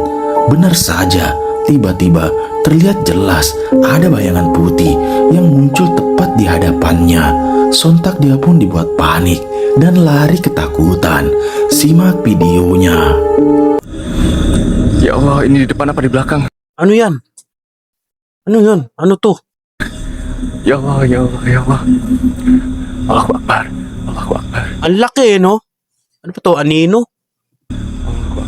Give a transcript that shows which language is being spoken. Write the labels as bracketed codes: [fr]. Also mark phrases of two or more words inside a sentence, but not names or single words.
[id] Benar saja, tiba-tiba terlihat jelas ada bayangan putih yang muncul tepat di hadapannya. Sontak dia pun dibuat panik dan lari ketakutan. Simak videonya. [ar] Ya Allah, [id] ini di depan apa di belakang? [tl] Ano yan? Ano yun? Ano to? [ar] Ya Allah, ya Allah, ya Allah. Allahu Akbar. Allahu Akbar. [tl] Ang laki no? Ano pa to? Anino? [ar] Allah